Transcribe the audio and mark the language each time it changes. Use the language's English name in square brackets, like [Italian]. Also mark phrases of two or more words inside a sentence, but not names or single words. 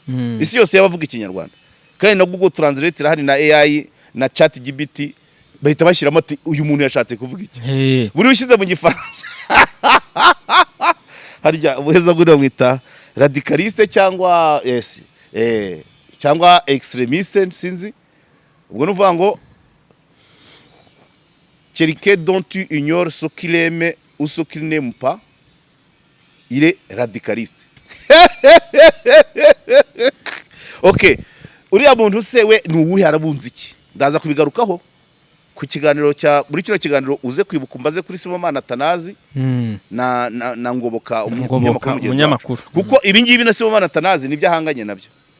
[Kinyarwanda] Isi yose yabavuga ikinyarwanda. Kandi na Google Translate hari na AI na ChatGPT bahita bashyiramo ati uyu muntu yashatse kuvuga iki. Buri ushyize mu gifaransa. Harya ubuheza nguni bamwita radicaliste cyangwa cyangwa extremiste sinzi. Ubwo nuvuga ngo [French] quelqu'un dont tu ignores ce qu'il aime ou ce qu'il n'aime pas, il est radicaliste. [Kinyarwanda] Okay, uriya muntu se we ni uwuhe, arabunze iki? Ndaza kubigarukaho ku kiganiro muri kino kiganiro uze kwibuka umbaze kuri Sibomana Atanazi na Ngoboka umunyamakuru, kuko ibi ngibi na Sibomana Atanazi nibyo ahanganye nabyo.